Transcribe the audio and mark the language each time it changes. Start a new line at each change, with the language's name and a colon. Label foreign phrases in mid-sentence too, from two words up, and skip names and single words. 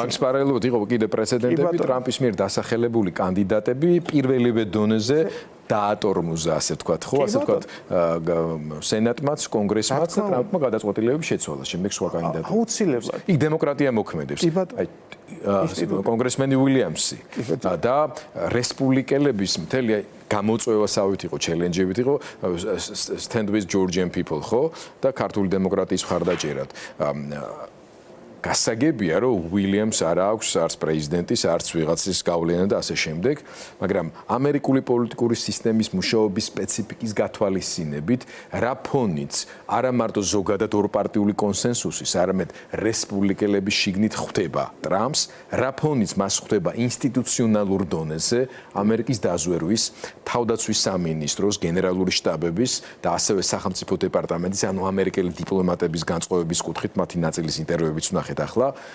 Georgian: მაგის პარალელურად იყო კიდე პრეცედენტები, ტრამპის მიერ დასახელებული კანდიდატები პირველივე დონეზე დაატორმუზა, ასე ვთქვათ, ხო, ასე ვთქვათ, სენატმაც, კონგრესმაც და ტრამპმა გადაწყვეტილებები შეცვალა, შემდეგ სხვა კანდიდატი. აუცილებლად. იქ დემოკრატია მოქმედებს. კონგრესმენი უილიამსი და რესპუბლიკელების მთელი გამოწვევასავით იყო, ჩელენჯებით იყო
English: stand with Georgian people,
Georgian: ხო? და ქართული დემოკრატიის მხარდაჭერად. გასაგებია, რომ უილიამს არ აქვს არც პრეზიდენტის, არც ვიღაცის გავლენა და ასე შემდეგ, მაგრამ ამერიკული პოლიტიკური სისტემის მუშაობის სპეციფიკის გათვალისწინებით, რა ფონიც არა მარტო ზოგადად ორპარტიული კონსენსუსის, არამედ რესპუბლიკელების შიგნით ხვდება ტრამპს, რა ფონიც მას ხვდება ინსტიტუციონალურ დონეზე, ამერიკის დაზვერვის, თავდაცვის სამინისტროს, გენერალური შტაბების და ასევე სახელმწიფო დეპარტამენტის, ანუ ამერიკელი დიპლომატების განწყობების კუთხით მათი ნაწილის ინტერვიუებიც ვნახეთ ახლა.